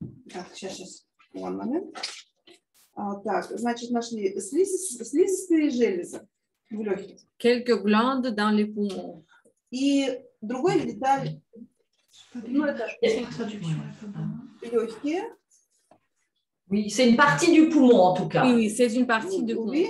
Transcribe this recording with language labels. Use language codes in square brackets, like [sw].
[ru] Так, сейчас, [en] one moment. [ru] Так, значит, нашли слизистые железы в легких. [fr] Quelques glandes dans les poumons. [ru] И другой деталь, ну, это легкие. [fr] Oui, c'est une partie du poumon en tout cas. Oui, c'est une partie du poumon.